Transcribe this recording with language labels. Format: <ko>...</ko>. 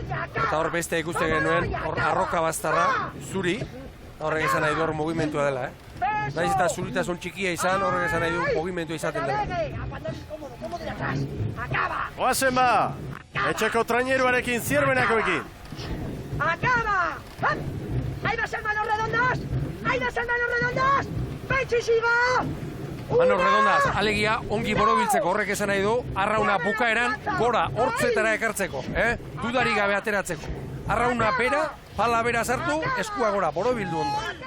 <eu>Eta hor beste ikuste genuen, hor arroka bastarra, zuri, horrek esan nahi du hor mugimentua dela, Naiz eta zuritasun txikia izan, horrek esan nahi du mugimentua izaten dela. Oazen ba, etxeko traineruarekin Zierbenakoekin.</eu> <es>¡Acaba! ¡Ahí va a ser manos redondas! ¡Ahí va a ser manos redondas! ¡Pechi siga! Manos redondas,</es> <eu>alegia ongi borobiltzeko horrek esan nahi du, arrauna bukaeran gora hortzetara ekartzeko, Dudari gabe ateratzeko. Arrauna bera, pala bera sartu, eskua gora, borobildu ondo.</eu>